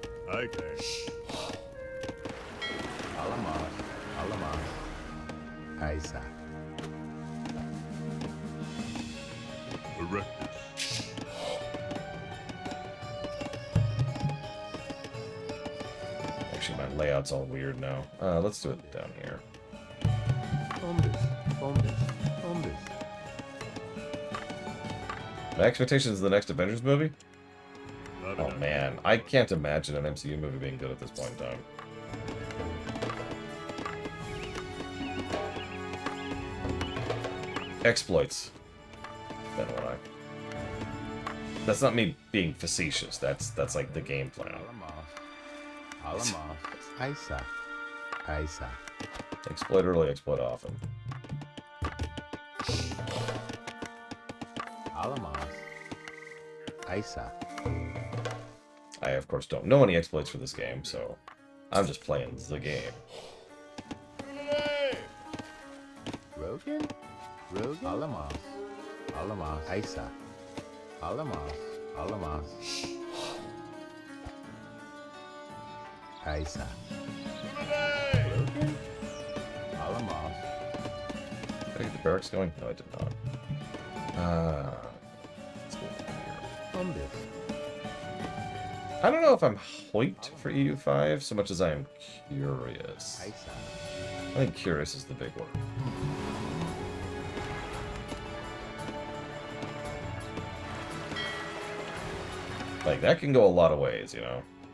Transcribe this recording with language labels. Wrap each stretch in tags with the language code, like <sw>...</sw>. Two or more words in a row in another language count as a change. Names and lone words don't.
<en>I can. Alamas. Alamas. Aisa. Erectus. Actually, my layout's all weird now. Let's do it down here. Bombus. Bombus. Bombus. My expectations of the next Avengers movie? Have Oh an man, I can't imagine an MCU movie being good at this point in time. Exploits. Then what I. That's not me being facetious. That's like the game plan. Alamas. Alamas. Aisa. Aisa. Exploit early, exploit often. Alamas. Aisa. I of course don't know any exploits for this game, so I'm just playing the game. Rogan? Rogan? Alamas. Alamas. Aisa. Alamas. Alamas. Aisa. Rogan? Alamas. Did I get the barracks going? No, I did not. Let's go here. Bombus. I don't know if I'm hyped for EU5 so much as I am curious. Aisa. I think curious is the big word. Like, that can go a lot of ways, you know?</en>